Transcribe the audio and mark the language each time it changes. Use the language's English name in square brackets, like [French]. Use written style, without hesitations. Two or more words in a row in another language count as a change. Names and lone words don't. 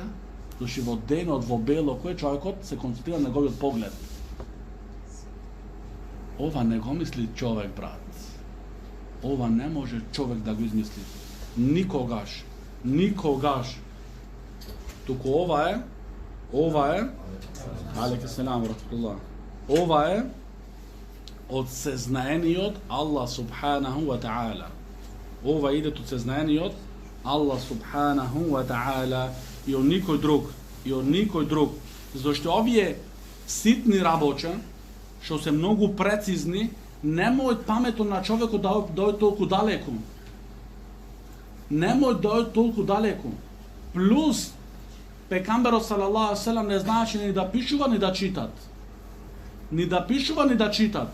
[Macedonian] Зашто во денот, во бело, кој човекот се концентрира на неговиот поглед. Ова не го мисли човек, брат. Ова не може човек да го измисли. Никогаш. Туку ова е, [Arabic] عليكم السلام ورحمة الله. [Macedonian] Ова е од сезнаениот [Arabic] الله سبحانه وتعالى. [Macedonian] Ова иде од сезнаениот [Arabic] الله سبحانه وتعالى [Macedonian] и од никој друг. Зашто овие ситни работи, што се многу прецизни, немој паметот на човекот да дојде толку далеку. Плюс, пекамберот [Arabic] صلى الله عليه وسلم [Macedonian] не знаеше ни да пишува, ни да читат.